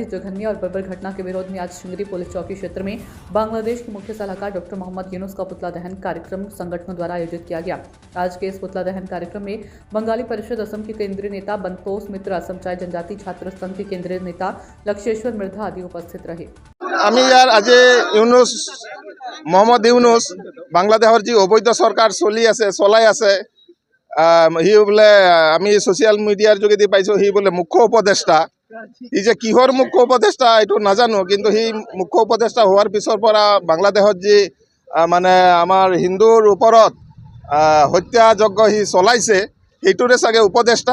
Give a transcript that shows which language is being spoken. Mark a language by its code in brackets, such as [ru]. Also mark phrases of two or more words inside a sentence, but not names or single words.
[hi] इस जघन्य और बर्बर घटना के विरोध में आज चिंगरी पुलिस चौकी क्षेत्र में बांग्लादेश के मुख्य सलाहकार डॉक्टर मोहम्मद यूनुस का पुतला दहन कार्यक्रम संगठनों द्वारा आयोजित किया गया। आज के इस पुतला दहन कार्यक्रम में बंगाली परिषद असम के केंद्रीय नेता बंतोष मित्र, असम चाय जनजाति छात्र संघ के केंद्रीय नेता लक्षेश्वर मृधा आदि उपस्थित रहे। [as] আমি ইয়াৰ আজি ইউনুস মোহাম্মদ ইউনুস বাংলাদেশৰ যি অবৈধ চৰকাৰ চলাই আছে সি বোলে আমি ছ'চিয়েল মিডিয়াৰ যোগেদি পাইছোঁ সি বোলে মুখ্য উপদেষ্টা। সি যে কিহৰ মুখ্য উপদেষ্টা এইটো নাজানো, কিন্তু সি মুখ্য উপদেষ্টা হোৱাৰ পিছৰ পৰা বাংলাদেশত যি মানে আমাৰ হিন্দুৰ ওপৰত হত্যাযজ্ঞ সি চলাইছে সেইটোৰে চাগে উপদেষ্টা।